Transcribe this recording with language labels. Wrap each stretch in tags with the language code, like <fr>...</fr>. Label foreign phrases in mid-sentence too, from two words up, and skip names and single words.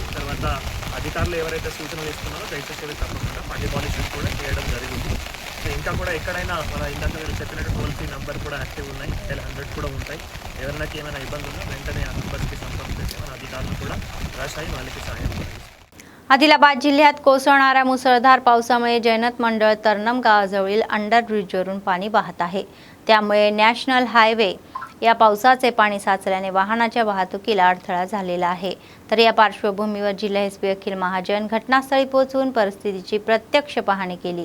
<te>తర్వాత అధికారులు ఎవరైతే సూచనలు ఇస్తున్నారో దయచేసి అవి తప్పకుండా పాలిషన్ కూడా చేయడం జరిగింది. సో ఇంకా కూడా ఎక్కడైనా మన ఇందాక మీరు చెప్పినట్టు</te> <en>toll free number</en> <te>కూడా యాక్టివ్ ఉన్నాయి, 100 కూడా ఉంటాయి. ఎవరైనా ఏమైనా ఇబ్బంది ఉన్నా వెంటనే ఆ నెంబర్కి సంపర్కించి మన అధికారులు కూడా రష్ వాళ్ళకి</te> <mr>सहाय्य करायचं. आदिलाबाद जिल्ह्यात कोसळणाऱ्या मुसळधार पावसामुळे जैनत मंडळ तरनम गावाजवळील अंडरब्रिजवरून पाणी वाहत आहे. त्यामुळे</mr> <en>national highway</en> <mr>या पावसाचे पाणी साचल्याने वाहनाच्या वाहतुकीला अडथळा झालेला आहे. तर या पार्श्वभूमीवर जिल्हा एसपी अखिल महाजन घटनास्थळी पोहोचून परिस्थितीची प्रत्यक्ष पाहणी केली.</mr>